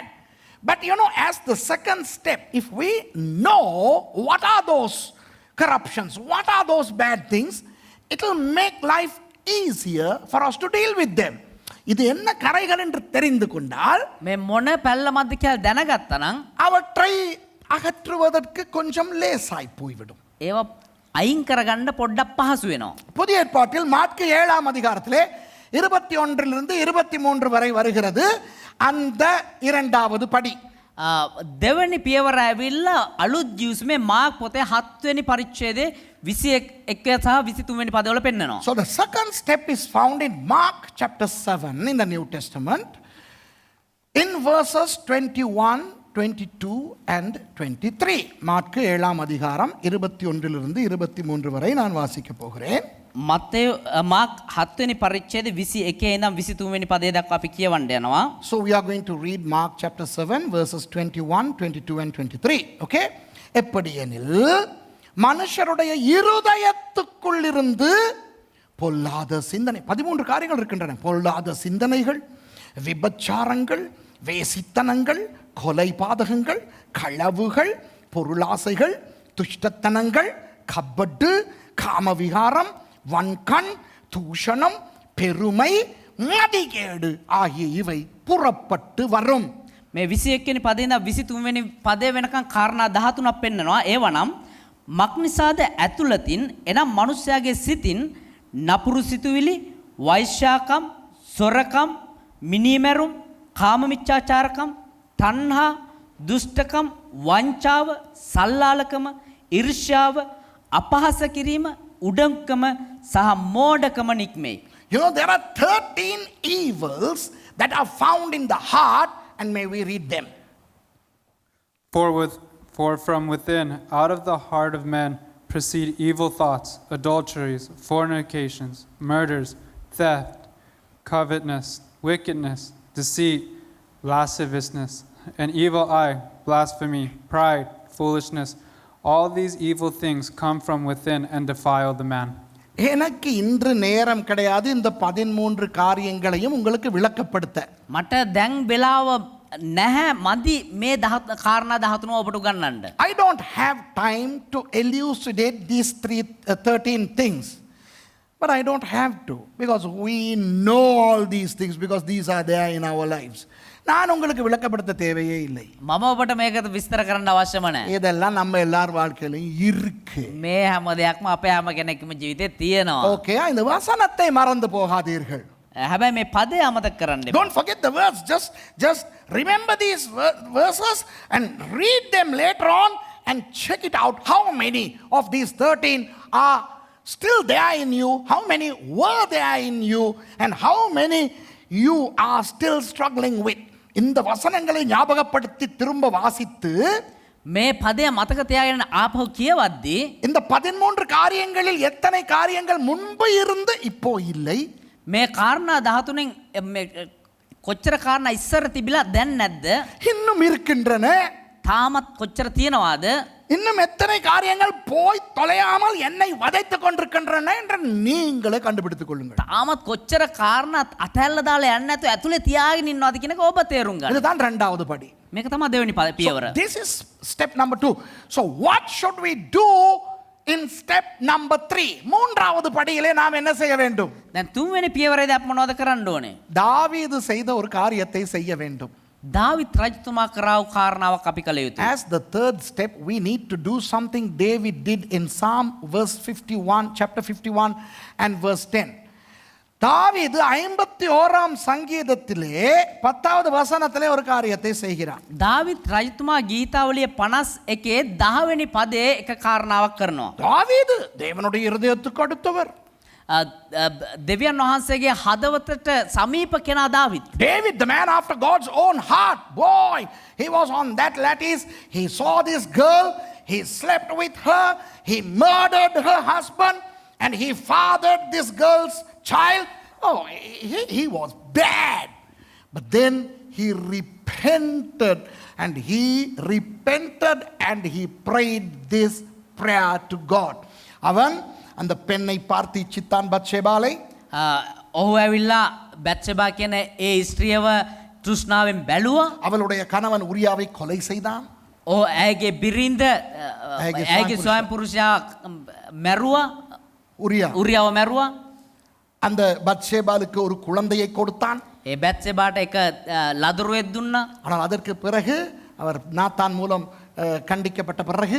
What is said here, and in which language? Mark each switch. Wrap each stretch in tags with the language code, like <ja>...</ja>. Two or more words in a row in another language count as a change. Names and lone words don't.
<en>But you know, as the second step, if we know what are those corruptions, what are those bad things, it will make life easier for us to deal with them.</en> <ta>இது என்ன கரைகள் என்று தெரிந்து கொண்டால்</ta> <si>මේ මොන පැල්ලමක්ද කියලා දැනගත්තා නම්</si> <ta>அவற்றை அகற்றுவதற்கு கொஞ்சம் லேசாய் போய்விடும்.</ta> <si>ඒවා අයින් කරගන්න පොඩ්ඩක් පහසු වෙනවා.</si> <ta>புதிய ஏற்பாட்டில் மாற்கு 7ஆம் அதிகாரத்திலே 21 23 வரை வருகிறது அந்த இரண்டாவது படி.</ta> <si>දෙවැනි පියවර ඇවිල්ලා අලුත් ජීවුස්මේ මාක් පොතේ 7 වෙනි පරිච්ඡේදයේ 21 සහ 23 වෙනි පදවල පෙන්නනවා.</si> <en>So the second step is found in Mark chapter 7 in the New Testament in verses 21, 22 and 23.</en> <ta>மாற்கு 7ஆம் அதிகாரம் 21 லிருந்து 23 வரை நான் வாசிக்க போகிறேன்.</ta> <si>මත්තේ මාක් 7 වෙනි පරිච්ඡේදයේ 21 ඉඳන් 23 වෙනි පදේ දක්වා අපි කියවන්න යනවා.</si> <en>So we are going to read Mark chapter 7 verses 21, 22 and 23. Okay?</en> <ta>எப்படியெனில் மனுஷருடைய இருதயத்துக்குள்ளிருந்து பொல்லாத சிந்தனை 13 காரியங்கள் இருக்கின்றன. பொல்லாத சிந்தனைகள், விபச்சாரங்கள், வேசித்தனங்கள், கொலை பாதகங்கள், களவுகள், பொருளாசைகள், துஷ்டத்தனங்கள், கபடு, காமவிகாரம், வன்கண், தூஷணம், பெருமை, மதிகேடு ஆகிய இவை புறப்பட்டு வரும்.</ta> <si>මේ 21 වෙනි පදේ ඉඳන් 23 වෙනි පදේ වෙනකන් කාරණා 13ක් පෙන්නනවා. ඒවනම් මක්නිසාද ඇතුළතින් එනම් මනුෂ්‍යයාගේ සිතින් නපුරු සිතුවිලි, වෛශ්‍යාකම්, සොරකම්, මිනීමැරුම්, කාමමිච්ඡාචාරකම්, තණ්හා, දුෂ්ටකම්, වංචාව, සල්ලාලකම, ඊර්ෂ්‍යාව, අපහාස කිරීම, උඩඟුකම සහ මෝඩකම නික්මෙයි.</si> <en>You know, there are 13 evils that are found in the heart, and may we read them. For from within, out of the heart of men, proceed evil thoughts, adulteries, fornications, murders, theft, covetousness, wickedness, deceit, lasciviousness, an evil eye, blasphemy, pride, foolishness. All these evil things come from within and defile the man.</en> <ta>எனக்கு இன்று நேரம் கிடையாது இந்த 13 காரியங்களையும் உங்களுக்கு விளக்கப்படுத்த.</ta> <si>මට දැන් වෙලාව නැහැ මදි මේ කාරණා 13 ඔබට උගන්වන්න.</si> <en>I don't have time to elucidate these 13 things. But I don't have to, because we know all these things, because these are there in our lives.</en> <ta>நான் உங்களுக்கு விளக்கப்படுத்த தேவையே இல்லை.</ta> <si>මම ඔබට මේක විස්තර කරන්න අවශ්‍යම නැහැ.</si> <ta>இதெல்லாம் நம்ம எல்லார் வாழ்க்கையிலும் இருக்கு.</ta> <si>මේ හැම දෙයක්ම අපේ හැම කෙනෙක්ගේම ජීවිතේ තියෙනවා.</si> <ta>ஓகே, இந்த வசனத்தை மறந்து போகாதீர்கள்.</ta> <si>හැබැයි මේ පදේ අමතක කරන්න එපා.</si> <en>Don't forget the words. Just remember these verses and read them later on and check it out. How many of these 13 are still there in you? How many were there in you? And how many you are still struggling with?</en> <ta>இந்த வசனங்களை ஞாபகப்படுத்தி திரும்ப வாசித்து</ta> <si>මේ පදය මතක තියාගෙන ආපහු කියවද්දී</si> <ta>இந்த 13 காரியங்களில் எத்தனை காரியங்கள் முன்பு இருந்து இப்போ இல்லை?</ta> <si>මේ කාරණා 13න් කොච්චර කාරණා ඉස්සර තිබිලා දැන් නැද්ද?</si> <ta>இன்னும் இருக்கின்றன.</ta> <si>තාමත් කොච්චර තියෙනවාද?</si> <ta>இன்னும் எத்தனை காரியங்கள் போய் தொலையாமல் என்னை வதைத்துக் கொண்டிருக்கின்றன என்று நீங்களே கண்டுபிடித்துக் கொள்ளுங்கள்.</ta> <si>තාමත් කොච්චර කාරණා අතැල්ල දාලා යන්නේ නැතුව ඇතුලේ තියාගෙන ඉන්නවාද කියන එක ඔබ තේරුම් ගන්න.</si> <ta>இதுதான் இரண்டாவது படி.</ta> <si>මේක තමයි දෙවෙනි පියවර.</si> <en>So this is step number 2. So what should we do in step number 3?</en> <ta>மூன்றாவது படியிலே நாம் என்ன செய்ய வேண்டும்?</ta> <si>දැන් තුන්වෙනි පියවරේදී අපි මොනවද කරන්න ඕනේ?</si> <ta>தாவீது செய்த ஒரு காரியத்தை செய்ய வேண்டும்.</ta> <si>දාවිත් රජතුමා කරාව කාරණාවක් අපි කළ යුතුයි.</si> <en>As the third step, we need to do something David did in Psalm verse 51, chapter 51 and verse 10.</en> <ta>தாவீது 51ஆம் சங்கீதத்திலே 10வது வசனத்திலே ஒரு காரியத்தை செய்கிறார்.</ta> <si>දාවිත් රජතුමා ගීතාවලිය 51 10 වෙනි පදයේ එක කාරණාවක් කරනවා.</si> <ta>தாவீது தேவனுடைய இருதயத்துக்கு அடுத்தவர்.</ta> <si>දෙවියන් වහන්සේගේ හදවතට සමීප කෙනා දාවිත්.</si> <en>David, the man after God's own heart, boy, he was on that lattice. He saw this girl. he slept with her, he murdered her husband, and he fathered this girl's child. Oh, he was bad. But then he repented and he prayed this prayer to God.</en> <ta>அவன் அந்த பெண்ணை பார்த்து இச்சித்தான் பத்ஷேபாலை.</ta> <si>ඔහු ඇවිල්ලා බැත්ෂෙබා කියන ඒ ස්ත්‍රියව තෘෂ්ණාවෙන් බැලුවා.</si> <ta>அவளுடைய கணவன் உரியாவை கொலை செய்தான்.</ta> <si>ඔහු ඇයගේ බිරිඳ ඇයගේ ස්වයං පුරුෂයා මැරුවා. උරියාව මැරුවා.</si> <ta>அந்த பத்ஷேபாலுக்கு ஒரு குழந்தையை கொடுத்தான்.</ta> <si>ඒ බැත්ෂෙබාට එක ලදරුවෙක් දුන්නා.</si> <ta>ஆனால் அதற்கு பிறகு அவர் நாத்தான் மூலம் கண்டிக்கப்பட்ட பிறகு</ta>